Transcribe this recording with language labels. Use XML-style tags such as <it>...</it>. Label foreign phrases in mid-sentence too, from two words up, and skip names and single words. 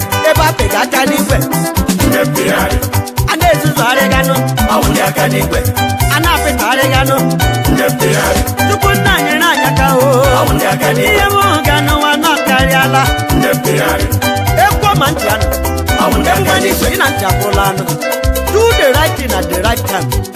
<ig>Ebe a pịga aka n'igwe. A na-ezuzu arịganụ. A na-apịta arịganụ. Chukwu nna nyere anyị aka, o. Ihe m hụ ga n'ụwa nọ karịala. Ekwo ma ntị anụ. Ekwukwa n'isi, ị na ntị apụla anụ.</ig> <en>Do the right thing at the right time.</en>